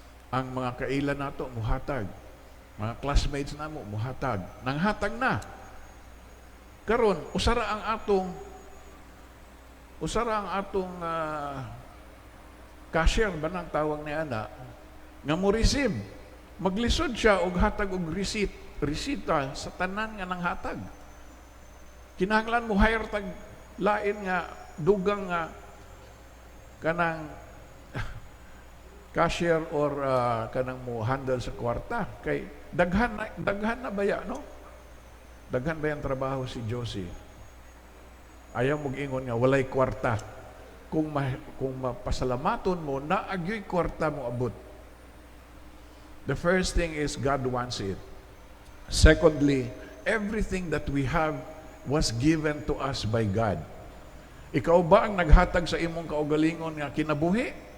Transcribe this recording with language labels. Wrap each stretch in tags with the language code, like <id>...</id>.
<ceb>Ang mga kaila nato muhatag. Mga classmates namo muhatag. Nanghatag na. Karon usara ang atong cashier ba nang tawag ni ana nga mo receive. Maglisod siya og hatag og resita sa tanan nga nang hatag. Kinahanglan mo hire tag lain nga dugang nga kanang cashier or kanang mo handle sa kwarta kay daghan na baya no? Daghan ba yung trabaho si Josie? Ayaw mong ingon nga walay kwarta. Kung mapasalamaton mo, naagyo'y kwarta mo abot.</ceb> <en>The first thing is God wants it. Secondly, everything that we have was given to us by God.</en> <ceb>Ikaw ba ang naghatag sa imong kaugalingon nga kinabuhi?</ceb>